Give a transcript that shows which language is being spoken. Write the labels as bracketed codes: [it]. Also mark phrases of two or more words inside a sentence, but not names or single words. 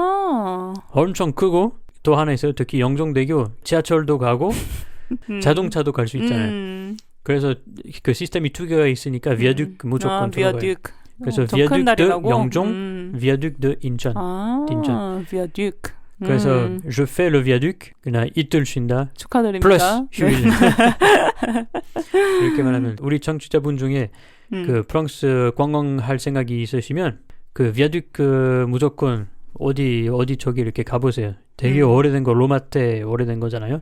[ko] 엄청 크고 또 하나 있어요. 특히 영종대교 지하철도 가고 자동차도 갈 수 있잖아요. 그래서 그 시스템이 두 개가 있으니까 비아듀크 무조건 들어가요. [fr] 그래서 viaduc de 영종, viaduc de 인천. [ko] 인천. 비아듀크. [fr] 그래서 je fais le viaduc. [ko] 그냥 이틀 쉰다. 축하드립니다. 플러스 휴일. 이렇게 말하면 우리 청취자분 중에 그 프랑스 관광할 생각이 있으시면 그 비아듀크 무조건 어디 쪽에 이렇게 가보세요. 되게 오래된 거, 로마 때 오래된 거잖아요.